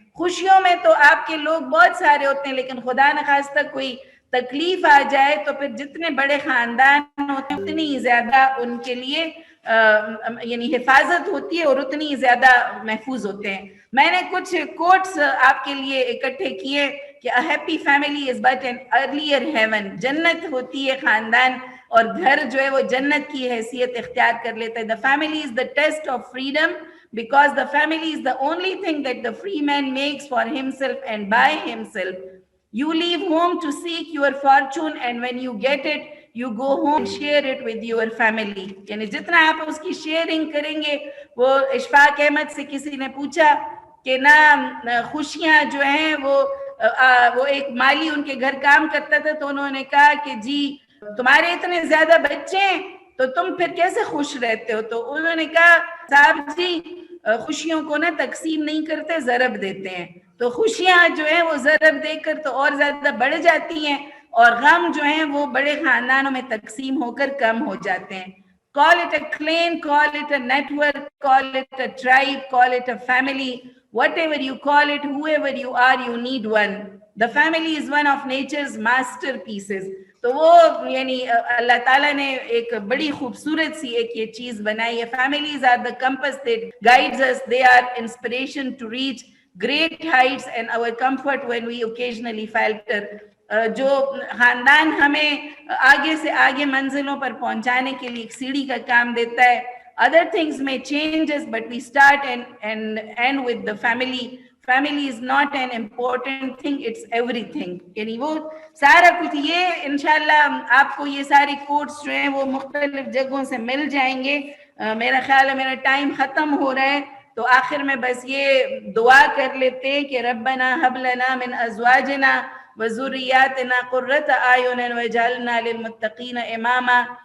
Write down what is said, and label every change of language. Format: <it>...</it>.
<ur>خوشیوں میں تو آپ کے لوگ بہت سارے ہوتے ہیں, لیکن خدا نخواستہ کوئی تکلیف آ جائے تو پھر جتنے بڑے خاندان ہوتے ہیں اتنی زیادہ ان کے لیے یعنی حفاظت ہوتی ہے اور اتنی زیادہ محفوظ ہوتے ہیں. میں نے کچھ کوٹس آپ کے لیے اکٹھے کیے کہ</ur> <en>a happy family is but an earlier heaven.</en> <ur>جنت ہوتی ہے خاندان, اور گھر جو ہے وہ جنت کی حیثیت اختیار کر لیتا ہے.</ur> <en>The family is the test of freedom because the family is the only thing that the free man makes for himself and by himself. You leave home to seek your fortune and when you get it, you go home and share it with your family.</en> <ur>یعنی جتنا آپ اس کی sharing کریں گے. وہ اشفاق احمد سے کسی نے پوچھا کہ نا خوشیاں جو ہیں وہ ایک مالی ان کے گھر کام کرتا تھا, تو انہوں نے کہا کہ جی تمہارے اتنے زیادہ بچے ہیں تو تم پھر کیسے خوش رہتے ہو؟ تو انہوں نے کہا صاحب جی خوشیوں کو نا تقسیم نہیں کرتے, ضرب دیتے ہیں. تو خوشیاں جو ہیں وہ ضرب دے کر تو اور زیادہ بڑھ جاتی ہیں, اور غم جو ہیں وہ بڑے خاندانوں میں تقسیم ہو کر کم ہو جاتے ہیں.</ur> <en>Call it a clan, call it a network, call it a tribe, call it a family. Whatever you call it, whoever you are, you need one. The family is one of nature's masterpieces.</en> <ur>تو وہ یعنی اللہ تعالیٰ نے ایک بڑی خوبصورت سی ایک یہ چیز بنائی ہے.</ur> <en>Families are the compass that guides us. They are inspiration to reach great heights and our comfort when we occasionally falter.</en> <ur>جو خاندان ہمیں آگے سے آگے منزلوں پر پہنچانے کے لیے ایک سیڑھی کا کام دیتا ہے.</ur> <en>Other things may change us, but we start and end with the family. Family is not an important thing, it's everything.</en> <ur>یعنی وہ سارا کچھ یہ انشاءاللہ آپ کو یہ ساری کوٹس جو ہیں وہ مختلف جگہوں سے مل جائیں گے. میرا خیال ہے میرا ٹائم ختم ہو رہا ہے, تو آخر میں بس یہ دعا کر لیتے کہ</ur> <ar>ربنا حب لنا من ازواجنا وذریاتنا قرۃ اعین واجعلنا للمتقین اماما.</ar>